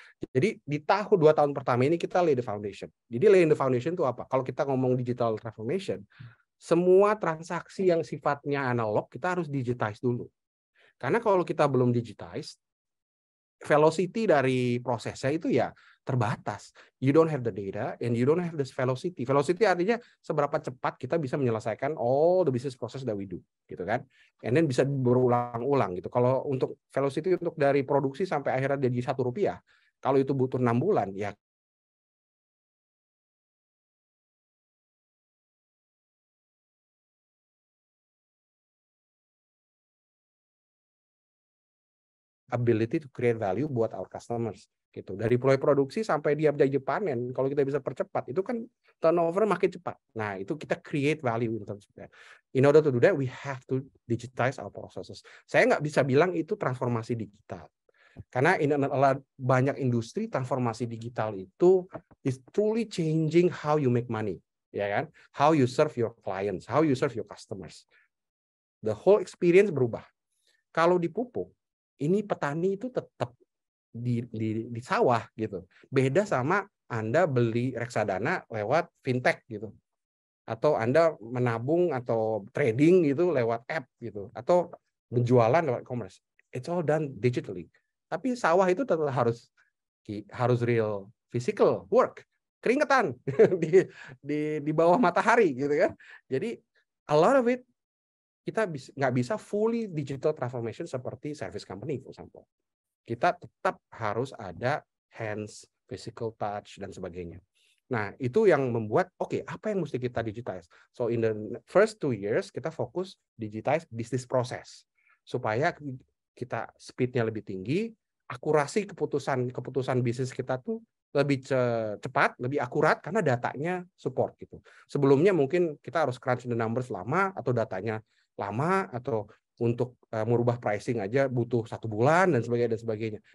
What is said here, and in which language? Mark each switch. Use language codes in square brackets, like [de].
[id] Jadi di 2 tahun pertama ini kita [en] lay the foundation. [id] Jadi lay the foundation itu apa? Kalau kita ngomong digital transformation, semua transaksi yang sifatnya analog kita harus digitize dulu. Karena kalau kita belum digitize, velocity dari prosesnya itu ya terbatas. [en] You don't have the data and you don't have this velocity. [id] Velocity artinya seberapa cepat kita bisa menyelesaikan [en] all the business process that we do, [id] gitu kan? And then bisa berulang-ulang gitu. Kalau untuk velocity untuk dari produksi sampai akhirnya jadi Rp1, kalau itu butuh 6 bulan, ya [en] ability to create value [id] buat [en] our customers [id] gitu. Dari mulai produksi sampai dia jadi panen, kalau kita bisa percepat, itu kan turnover makin cepat. Nah, itu kita [en] create value in terms of that. In order to do that, we have to digitize our processes. [id] Saya nggak bisa bilang itu transformasi digital. Karena banyak industri transformasi digital itu [en] is truly changing how you make money, [id] ya kan? [en] How you serve your clients, how you serve your customers. The whole experience [id] berubah. Kalau di pupuk, ini petani itu tetap di sawah gitu. Beda sama Anda beli reksadana lewat fintech gitu. Atau Anda menabung atau trading gitu lewat app gitu. Atau menjualan lewat e-commerce. [en] It's all done digitally. [id] Tapi sawah itu tetap harus [en] real physical work. [id] Keringetan di bawah matahari gitu kan. Jadi [en] a lot of it [id] kita nggak bisa [en] fully digital transformation [id] seperti [en] service company, for example. [id] Kita tetap harus ada hands, physical touch, dan sebagainya. Nah, itu yang membuat, apa yang mesti kita digitize? [en] So, in the first 2 years, [id] kita fokus [en] digitize business process. [id] Supaya kita speed-nya lebih tinggi, akurasi keputusan bisnis kita tuh lebih cepat, lebih akurat, karena datanya support gitu. Sebelumnya mungkin kita harus [en] crunch the numbers [id] lama, atau datanya lama, atau untuk merubah pricing aja butuh 1 bulan dan sebagainya.